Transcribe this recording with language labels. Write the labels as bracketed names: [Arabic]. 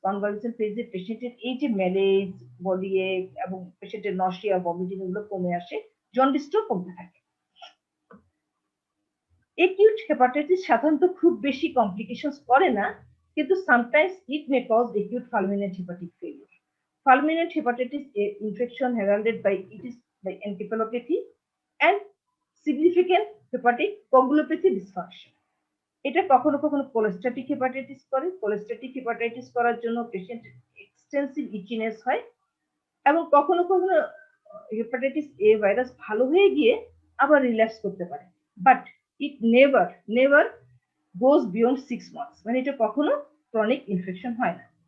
[Bangla] Convalescent phase এ পেশেন্টের এই যে ম্যালেজ, বডি এক এবং পেশেন্টের নশিয়া, ভমিটিং এগুলো কমে আসে, জন্ডিসটাও কমতে থাকে। অ্যাকিউট হেপাটাইটিস সাধারণত খুব বেশি কমপ্লিকেশনস করে না, কিন্তু [English] Sometimes it may cause acute fulminant hepatic failure. Fulminant hepatitis infection heralded by it is by encephalopathy and significant hepatic coagulopathy dysfunction. [Bangla] এটা কখনো কখনো কোলেস্ট্যাটিক হেপাটাইটিস করে। কোলেস্ট্যাটিক হেপাটাইটিস করার জন্য পেশেন্ট এক্সটেন্সিভ ইচিনেস হয় এবং কখনো কখনো হেপাটাইটিস এ ভাইরাস ভালো হয়ে গিয়ে আবার রিল্যাপস করতে পারে, [English] but it never goes beyond 6 months, [Bangla] মানে এটা কখনো ক্রনিক ইনফেকশন হয় না।